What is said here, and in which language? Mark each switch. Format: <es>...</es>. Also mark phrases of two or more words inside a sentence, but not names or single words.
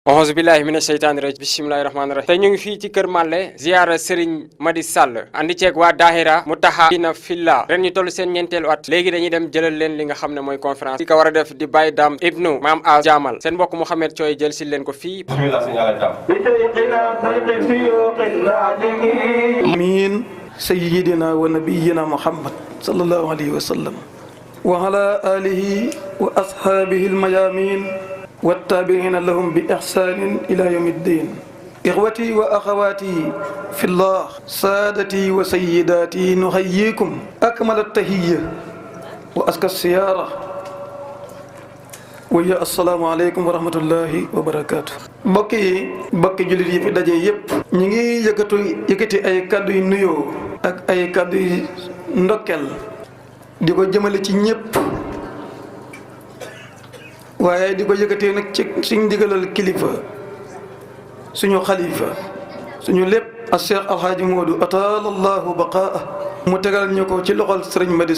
<ar>أعوذ بالله من الشيطان الرجيم بسم الله الرحمن الرحيم</ar> <wo>tey ñu ngi fii ci Kër Mallé ziyaara Serigne Mady Sall andi ceeg waa daahira Mutahabina Fillah ren ñu toll seen ñeenteelu at léegi dañuy dem jëlal leen li nga xam ne mooy conférence ki ko war a def di Baye Dame Ibnu Maam A Jamal seen mbokk Mouhamed Thioye jël si leen ko fii bismillah sëñ Alla Dam</wo> <ar>آمين سيدنا ونبينا محمد صلى الله عليه وسلم وعلى آله وأصحابه الميامين والتابعين لهم بإحسان إلى يوم الدين إخوتي وأخواتي في الله سادتي وسيداتي نحييكم أكمل التحية وأزكى الزيارة ويا السلام عليكم ورحمة الله وبركاته</ar> <wo>mbokki jullit yi fi daje yépp ñi ngi yëkkati ay kàddu yu nuyoo ak ay kàddu yu ndokkel di ko jëmale ci ñépp waaye di ko yëkkatee nag ci suñ ndigalal kilifa suñu xalifa suñu lépp a Cheikh Alhaaji Moodu</wo> <ar>أطال الله بقاء</ar> <wo>mu tegal ñu ko ci loxol Sëriñ Mady</wo>